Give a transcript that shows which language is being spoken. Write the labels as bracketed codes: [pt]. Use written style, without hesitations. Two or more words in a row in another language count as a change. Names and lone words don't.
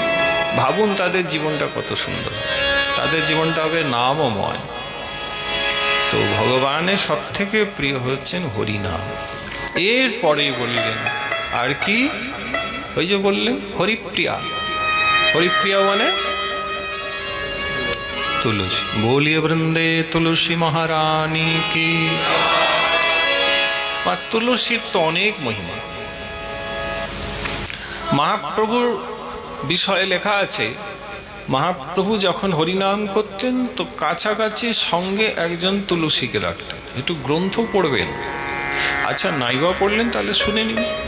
[bn] ভাবুন তাদের জীবনটা কত সুন্দর, তাদের জীবনটা হবে নামময়। তো ভগবানের সব থেকে প্রিয় হচ্ছেন হরিনাম। এরপরে বললেন আর কি, ওই যে বললেন হরিপ্রিয়া। হরিপ্রিয়া মানে তুলসী। [hi] बोलिए वृंदे तुलसी महारानी की। [bn] আর তুলসীর তো অনেক মহিমা। মহাপ্রভুর বিষয়ে লেখা আছে, মহাপ্রভু যখন হরিনাম করতেন তো কাছাকাছি সঙ্গে একজন তুলসীকে রাখতেন। একটু গ্রন্থ পড়বেন, আচ্ছা নাইবা পড়লেন, তাহলে শুনে নিন।